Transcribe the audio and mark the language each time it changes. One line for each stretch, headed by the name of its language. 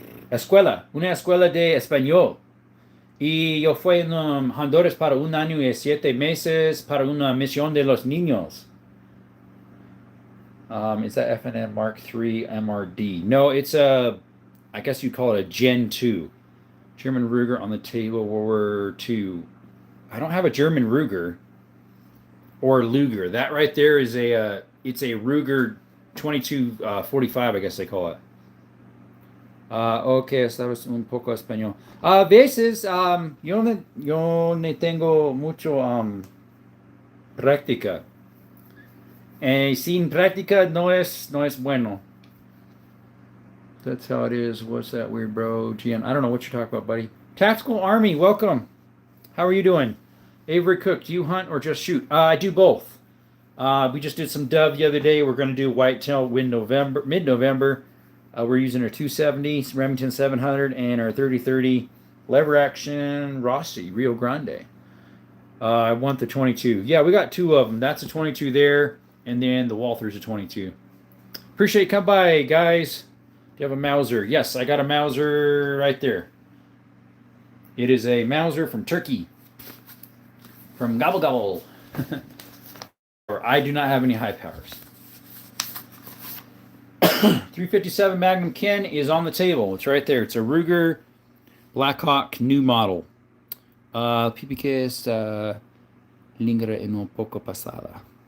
Spanish: Escuela, una escuela de español. Y yo fui en Honduras para 1 año y 7 meses para una misión de los niños.
English: Is that FNM Mark III MRD? No, it's I guess you'd call it a Gen 2. German Ruger on the table, World War II. I don't have a German Ruger or Luger. That right there is it's a Ruger 2245, I guess they call it.
Spanish: Okay, sabes un poco español. A veces, yo no tengo mucho práctica. Sin práctica no es bueno.
English: That's how it is. What's that weird, bro? GM, I don't know what you're talking about, buddy. Tactical Army, welcome. How are you doing? Avery Cook, do you hunt or just shoot? I do both. We just did some dove the other day. We're going to do whitetail mid-November. We're using our 270 Remington 700 and our 30-30 lever action Rossi Rio Grande. I want the 22. Yeah, we got 2 of them. That's a 22 there, and then the Walther's a 22. Appreciate you come by, guys. Do you have a Mauser? Yes, I got a Mauser right there. It is a Mauser from Turkey. From Gobble Gobble. I do not have any high powers. 357 Magnum Ken is on the table. It's right there. It's a Ruger Blackhawk new model.
Spanish: PPK es lingera en un poco pasada.